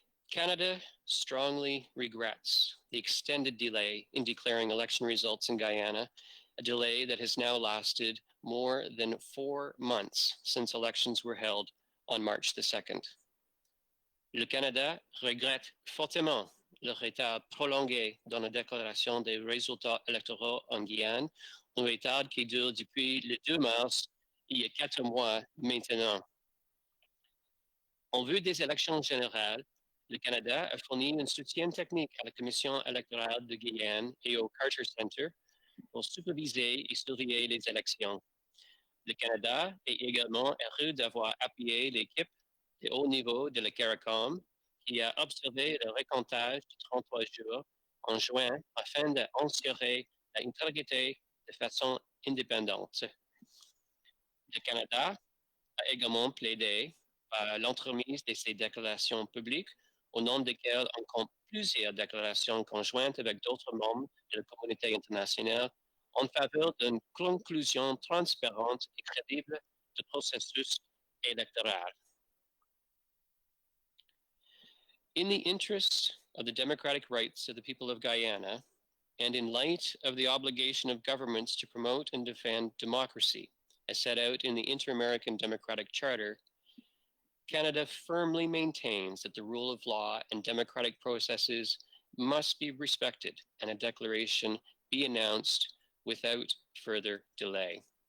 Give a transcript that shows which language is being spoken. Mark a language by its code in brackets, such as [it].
[en] Canada strongly regrets the extended delay in declaring election results in Guyana, a delay that has now lasted more than 4 months since elections were held on March the 2nd. [fr] Le Canada regrette fortement le retard prolongé dans la déclaration des résultats électoraux en Guyane, un retard qui dure depuis le 2 mars, il y a 4 mois maintenant. En vue des élections générales, le Canada a fourni un soutien technique à la Commission électorale de Guyane et au Carter Center pour superviser et surveiller les élections. Le Canada est également heureux d'avoir appuyé l'équipe de haut niveau de la CARICOM qui a observé le recomptage de 33 jours en juin afin d'assurer l'intégrité de façon indépendante. Le Canada a également plaidé par l'entremise de ces déclarations publiques au nom desquelles on compte plusieurs déclarations conjointes avec d'autres membres de la communauté internationale en faveur d'une conclusion transparente et crédible du processus électoral. [en] In the interest of the democratic rights of the people of Guyana, and in light of the obligation of governments to promote and defend democracy, as set out in the Inter-American Democratic Charter, Canada firmly maintains that the rule of law and democratic processes must be respected and a declaration be announced without further delay.